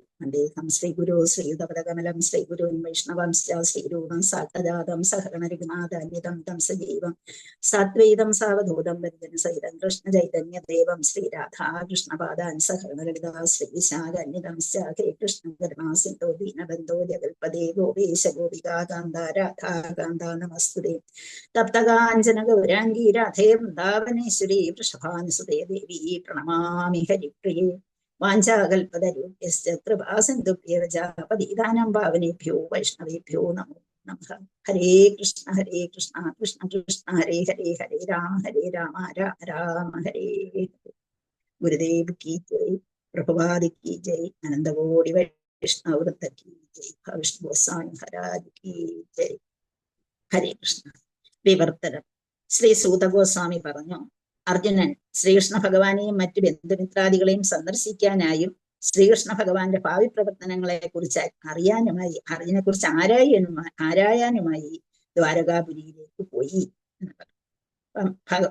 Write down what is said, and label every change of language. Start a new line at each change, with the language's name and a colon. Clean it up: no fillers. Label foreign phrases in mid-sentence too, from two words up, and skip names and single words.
Sanskrit: അദ്ദേഹം ശ്രീ ഗുരു ശ്രീയുതപദകമലം ശ്രീ ഗുരു വൈഷ്ണവംശ്ച ശ്രീരൂപം സാക്ഷാദാതം സഹഗണരഘുനാഥാന്യതം തം സജീവം സാത്വൈതം സാവധൂതം വന്ദന സഹിതം കൃഷ്ണ ചൈതന്യ ദേവം ശ്രീ രാധാകൃഷ്ണപാദാൻ സഹഗണലളിതാ ശ്രീ വിശാഖന്യതം ഹേ കൃഷ്ണ കരുണാ സിന്ധോ ദീനബന്ധോ ജഗൽപദേ ഗോപേശ ഗോപികാ കാന്ത രാധാ കാന്ത നമസ്തുതേ. തപ്തകാഞ്ചന ഗൗരാംഗീ രാധേ വൃന്ദാവനേശ്വരി വൃഷഭാനുസുതേ ദേവി പ്രണമാമി ഹരിപ്രിയേ. വാഞ്ചാകൽപതരുഭ്യശ്ച കൃപാസിന്ധുഭ്യശ്ച പതിതാനാം പാവനേഭ്യോ വൈഷ്ണവേഭ്യോ നമോ നമഃ. ഹരേ കൃഷ്ണ ഹരേ കൃഷ്ണ കൃഷ്ണ കൃഷ്ണ ഹരേ ഹരേ ഹരേ രാമ രാമ രാമ ഹരേ ഹരേ.
Hindi: गुरुदेव की जय। प्रभुपादि की जय. अनन्तकोटि वैष्णववृन्द की जय। विष्णु गोस्वामी महाराज की जय.
Sanskrit: ഹരേ കൃഷ്ണ. വിവർത്തനം.
Malayalam: ശ്രീ സൂതഗോസ്വാമി പറഞ്ഞു, അർജുനൻ ശ്രീകൃഷ്ണ ഭഗവാനെയും മറ്റു ബന്ധുമിത്രാദികളെയും സന്ദർശിക്കാനായും ശ്രീകൃഷ്ണ ഭഗവാന്റെ ഭാവി പ്രവർത്തനങ്ങളെ കുറിച്ച് അറിയാനുമായി, അതിനെ കുറിച്ച് ആരായാനുമായി ദ്വാരകാപുരിയിലേക്ക് പോയി എന്ന് പറഞ്ഞു.